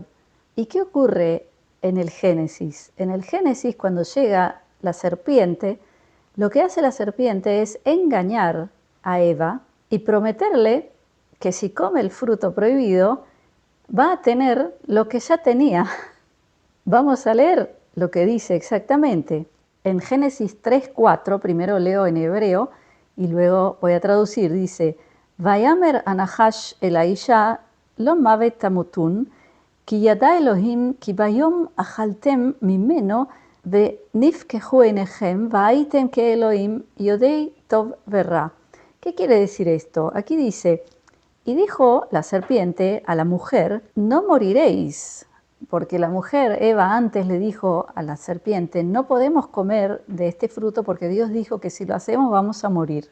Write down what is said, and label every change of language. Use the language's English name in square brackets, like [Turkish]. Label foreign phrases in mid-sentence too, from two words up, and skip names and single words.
[Spanish] ¿Y qué ocurre en el Génesis? En el Génesis, cuando llega la serpiente, lo que hace la serpiente es engañar a Eva y prometerle que si come el fruto prohibido, va a tener lo que ya tenía. Vamos a leer lo que dice exactamente. En Génesis 3:4, primero leo en hebreo y luego voy a traducir, dice, [Hebrew] ויאמר הנחש אל האשה לא מות תמתון כי ידע אלהים כי ביום אכלכם ממנו ונפקחו עיניכם והייתם כאלהים ידעי טוב ורע. [Spanish] ¿Qué quiere decir esto? Aquí dice, y dijo la serpiente a la mujer, no moriréis. Porque la mujer, Eva, antes le dijo a la serpiente, no podemos comer de este fruto porque Dios dijo que si lo hacemos vamos a morir.